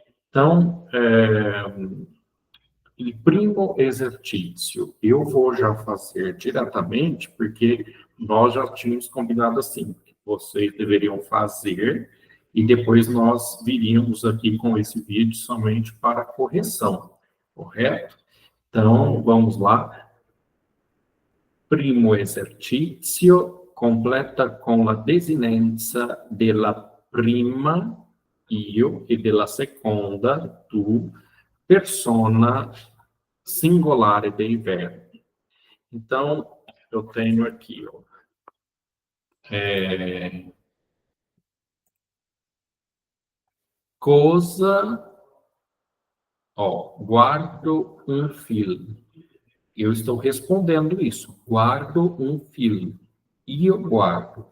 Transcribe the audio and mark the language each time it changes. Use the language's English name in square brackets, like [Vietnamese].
[Portuguese] Então, [Italian] il primo [Portuguese] esercício, eu vou já fazer diretamente, porque nós já tínhamos combinado assim, que vocês deveriam fazer e depois nós viríamos aqui com esse vídeo somente para correção, correto? Então, vamos lá. [Italian] Primo esercizio, completa con la desinenza della prima, io, e della seconda, tu, persona singolare dei verbi. [Portuguese] Então, eu tenho aqui, ó, cosa, ó, [Italian] guardo um filme. [Portuguese] Eu estou respondendo isso, [Italian] guardo um filme. [Portuguese] E eu guardo.